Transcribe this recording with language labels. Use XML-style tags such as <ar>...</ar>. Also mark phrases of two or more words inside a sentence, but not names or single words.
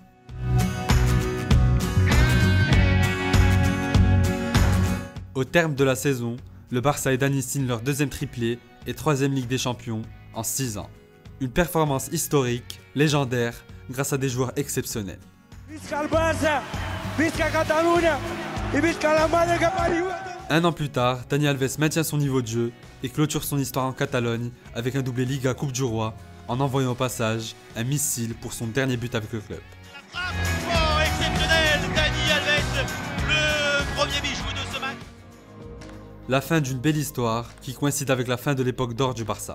<fr>Au terme de la saison, le Barça et Dani signent leur 2e triplé et 3e Ligue des Champions en 6 ans. Une performance historique, légendaire, grâce à des joueurs exceptionnels.</fr> <ca>Visca el Barça, visca Catalunya et visca la madre que pariu.</ca> <fr>Un an plus tard, Dani Alves maintient son niveau de jeu et clôture son histoire en Catalogne avec un doublé Liga Coupe du Roi en envoyant au passage un missile pour son dernier but avec le club. La frappe exceptionnelle, Dani Alves, le premier bijou de ce match. La fin d'une belle histoire qui coïncide avec la fin de l'époque d'or du Barça.</fr>